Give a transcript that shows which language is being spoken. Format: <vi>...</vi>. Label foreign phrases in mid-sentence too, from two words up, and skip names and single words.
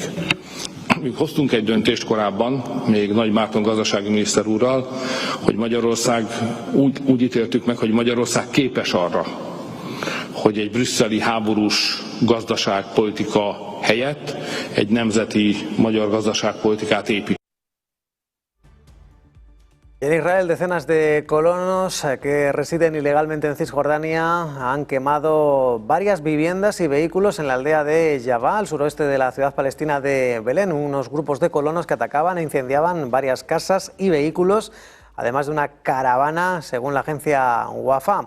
<hu>Mi hoztunk egy döntést korábban, még Nagy Márton gazdasági miniszter úrral, hogy Magyarország úgy ítéltük meg, hogy Magyarország képes arra, hogy egy brüsszeli háborús gazdaságpolitika helyett egy nemzeti magyar gazdaságpolitikát épít.</hu> <es>En Israel, decenas de colonos que residen ilegalmente en Cisjordania han quemado varias viviendas y vehículos en la aldea de Yavá, al suroeste de la ciudad palestina de Belén. Unos grupos de colonos que atacaban e incendiaban varias casas y vehículos, además de una caravana, según la agencia Wafa.</es>